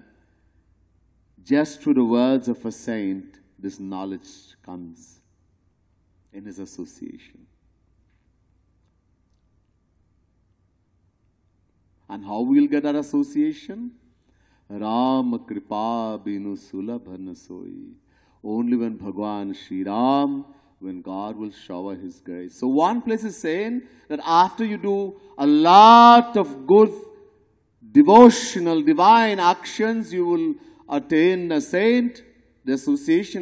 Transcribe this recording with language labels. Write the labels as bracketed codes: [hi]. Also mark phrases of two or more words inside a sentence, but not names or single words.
[en] Just through the words of a saint, this knowledge comes in his association. And how we'll get that association? [hi] राम कृपा बिनु सुलभ न सोई. [en] Only when Bhagwan Shri Ram, when God will shower His grace. So one place is saying that after you do a lot of good devotional, divine actions, you will attain a saint, the association.